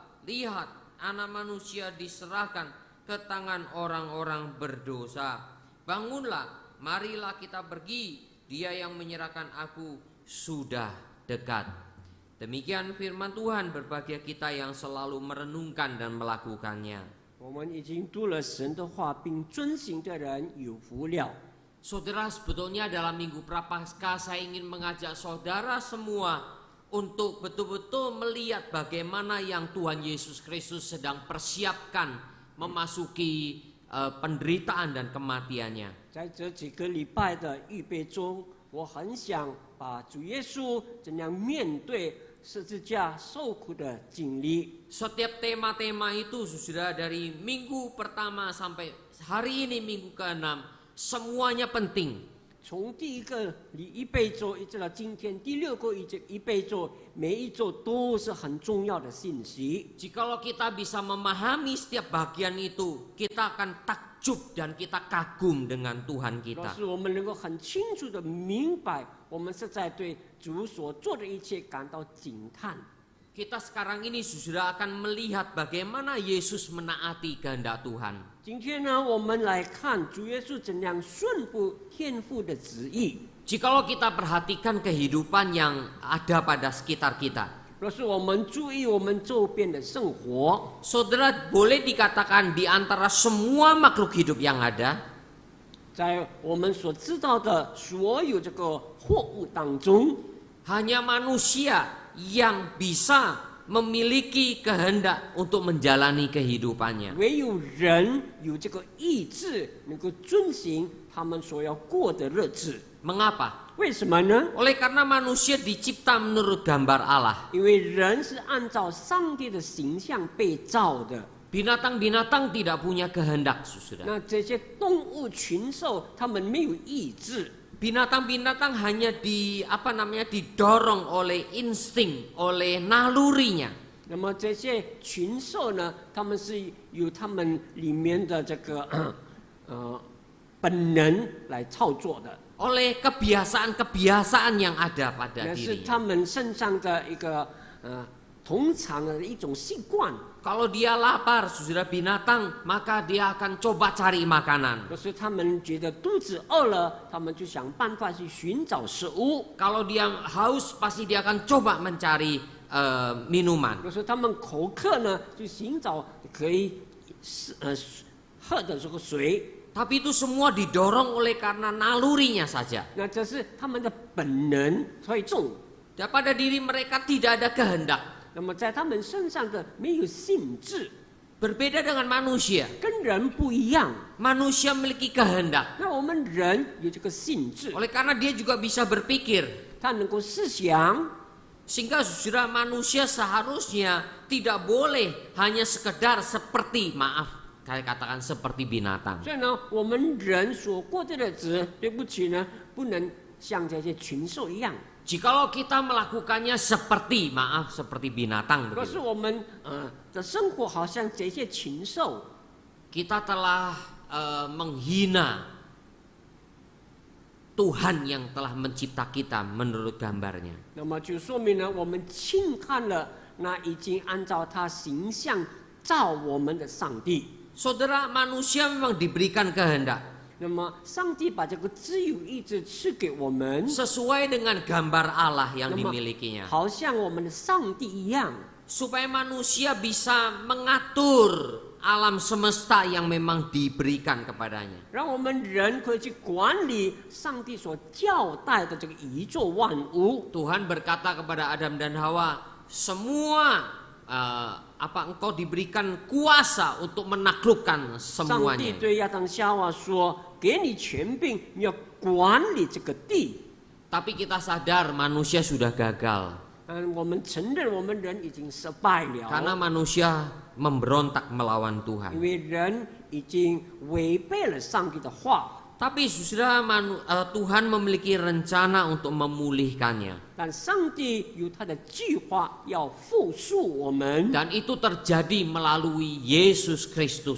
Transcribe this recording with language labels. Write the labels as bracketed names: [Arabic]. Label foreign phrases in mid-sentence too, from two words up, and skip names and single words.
[Indonesian] Lihat, anak manusia diserahkan ke tangan orang-orang berdosa. Bangunlah, marilah kita pergi, dia yang menyerahkan aku sudah dekat." Demikian firman Tuhan, berbahagia kita yang selalu merenungkan dan melakukannya. [Chinese] 我们已经读了神的话，并遵行的人有福了。 [Indonesian] Saudara, sebetulnya dalam Minggu Prapaskah saya ingin mengajak saudara semua untuk betul-betul melihat bagaimana yang Tuhan Yesus Kristus sedang persiapkan memasuki penderitaan dan kematiannya. [Chinese] 在这几个礼拜的预备中，我很想把主耶稣怎样面对十字架受苦的经历。 [Indonesian] Setiap tema-tema itu sudah dari minggu pertama sampai hari ini minggu ke-6 semuanya penting. [Chinese] 从第一个预备周一直到今天第6个预备周，每一周都是很重要的信息。 [Indonesian] Jikalau kita bisa memahami setiap bagian itu, kita akan takjub dan kita kagum dengan Tuhan [Chinese] 若 [Indonesian] kita. [Chinese] 是我们能够很清楚的明白，我们是在对主所做的一切感到惊叹。 [Indonesian] Kita sekarang ini sudah akan melihat bagaimana Yesus menaati kehendak Tuhan. [Chinese] 今天呢，我们来看主耶稣怎样顺服天父的旨意。 [Indonesian] Jikalau kita perhatikan kehidupan yang ada pada sekitar kita, [Chinese] 若是我们注意我们周边的生活， [Indonesian] saudara boleh dikatakan di antara semua makhluk hidup yang ada, [Chinese] 在我们所知道的所有这个货物当中， [Indonesian] hanya manusia yang bisa memiliki kehendak untuk menjalani kehidupannya. [Chinese] 唯有人有这个意志，能够遵行他们所要过的日子。 [Indonesian] Mengapa? [Chinese] 为什么呢？ [Indonesian] Oleh karena manusia dicipta menurut gambar Allah. [Chinese] 因为人是按照上帝的形象被造的。 [Indonesian] Binatang-binatang tidak punya kehendak, saudara. [Chinese] 那这些动物群兽，它们没有意志。 [Indonesian] Binatang-binatang hanya didorong oleh insting, oleh nalurinya. [Chinese] 那么这些群兽呢，它们是由它们里面的这个本能来操作的。 [Indonesian] Oleh kebiasaan-kebiasaan yang ada pada [Chinese] 那是 [Indonesian] dirinya. [Chinese] 他们身上的一个通常的一种习惯。 [Indonesian] Kalau dia lapar, saudara binatang, maka dia akan coba cari makanan. [Chinese] 就是他们觉得肚子饿了，他们就想办法去寻找食物。 [Indonesian] Kalau dia haus, pasti dia akan coba mencari minuman. [Chinese] 就是他们口渴呢，就寻找可以喝的这个水。 [Indonesian] Tapi itu semua didorong oleh karena nalurinya saja. [Chinese] 那这是他们的本能推动。 [Indonesian] Dan pada diri mereka tidak ada kehendak. [Chinese] 那么在他们身上的没有性质， [Indonesian] Berbeda dengan manusia. [Chinese] 跟人不一样。 [Indonesian] Manusia memiliki kehendak. [Chinese] 那我们人有这个性质， [Indonesian] Oleh karena dia juga bisa berpikir. [Chinese] 他能够思想。 [Indonesian] Sehingga saudara manusia seharusnya tidak boleh hanya sekedar seperti, maaf, saya katakan seperti binatang. [Chinese] 所以呢，我们人所过的日子，对不起呢，不能像这些群兽一样。 [Indonesian] Jikalau kita melakukannya seperti, maaf, seperti binatang [Chinese] 可是 [Indonesian] begitu, [Chinese] 我们的生活好像这些禽兽， [Indonesian] kita telah menghina Tuhan yang telah mencipta kita menurut gambarnya. [Chinese] 那么就说明呢，我们轻看了那已经按照他形象造我们的上帝。 [Indonesian] Saudara, manusia memang diberikan kehendak [Chinese] 那么上帝把这个自由意志赐给我们， [Indonesian] sesuai dengan gambar Allah yang [Chinese] 那么 [Indonesian] dimilikinya. [Chinese] 好像我们的上帝一样， [Indonesian] Supaya manusia bisa mengatur alam semesta yang memang diberikan kepadanya. [Chinese] 让我们人可以去管理上帝所交代的这个宇宙万物。 [Indonesian] Tuhan berkata kepada Adam dan Hawa, semua engkau diberikan kuasa untuk menaklukkan [Chinese] 上帝 [Indonesian] semuanya. [Chinese] 对亚当夏娃说：“给你权柄，你要管理这个地。” [Indonesian] Tapi kita sadar manusia sudah gagal [Chinese] 我们承认我们人已经失败 [Indonesian] karena [Chinese] 了， [Indonesian] manusia memberontak melawan [Chinese] 因 [Indonesian] Tuhan. [Chinese] 为人已经违背了上帝的话。 [Indonesian] Tapi saudara, Tuhan memiliki rencana untuk memulihkannya. [Chinese] 但上帝有他的计划要复述我们， [Indonesian] Dan itu terjadi melalui Yesus Kristus